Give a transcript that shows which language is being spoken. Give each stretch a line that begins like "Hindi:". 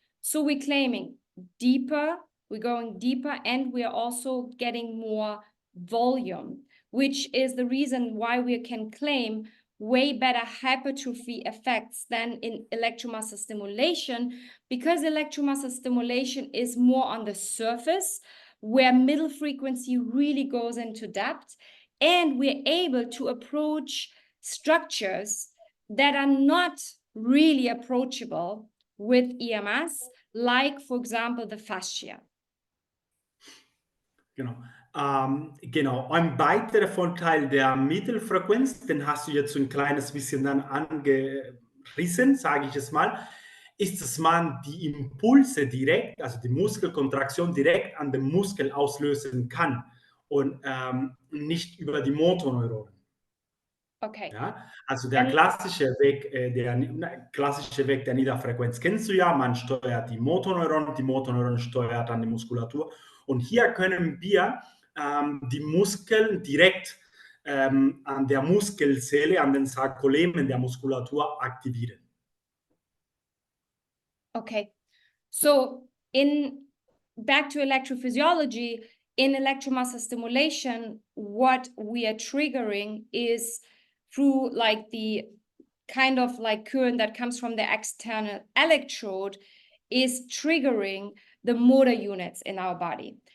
English: So we're claiming deeper, we're going deeper, and we're also getting more volume, which is the reason why we can claim way better hypertrophy effects than in electromuscle stimulation, because electromuscle stimulation is more on the surface, where middle frequency really goes into depth, and we're able to approach structures that are not really approachable with EMS, like, for example, the fascia.
German: Genau. Genau. Ein weiterer Vorteil der Mittelfrequenz, den hast du jetzt so ein kleines bisschen dann angerissen, sage ich es mal, ist, dass man die Impulse direkt, also die Muskelkontraktion direkt an dem Muskel auslösen kann und nicht über die Motoneuronen. Okay. Ja? Also der klassische Weg der Niederfrequenz kennst du ja, man steuert die Motoneuronen steuert dann die Muskulatur. Und hier können wir die Muskeln direkt an der Muskelzelle, an den Sarkolemen der Muskulatur aktivieren.
English: Okay, so back to electrophysiology, in electromuscle stimulation, what we are triggering is through like the kind of like current that comes from the external electrode is triggering the motor units in our body.